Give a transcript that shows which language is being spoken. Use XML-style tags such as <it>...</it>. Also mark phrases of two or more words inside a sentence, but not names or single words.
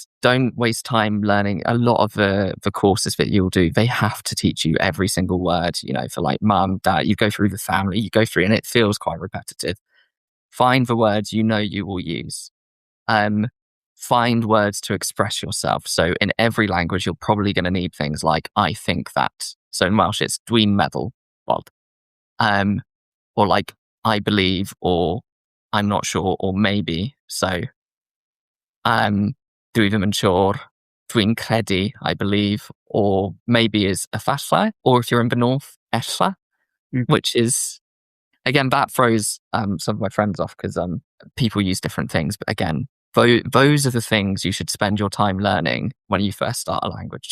<en>Don't waste time learning. A lot of the courses that you'll do, they have to teach you every single word, for like mum, dad, you go through the family, you go through, and it feels quite repetitive. Find the words you will use. Find words to express yourself. So in every language, you're probably going to need things like I think that. So in Welsh, it's</en> <cy>dwi'n meddwl,</cy> <en>or like I believe, or I'm not sure, or maybe. So</en> <cy>dwi ddim yn siŵr, dwi'n credu,</cy> <en>I believe, or maybe is efallai, or if you're in the north, ella, which is, again, that throws some of my friends off because people use different things. But again, those are the things you should spend your time learning when you first start a language.</en>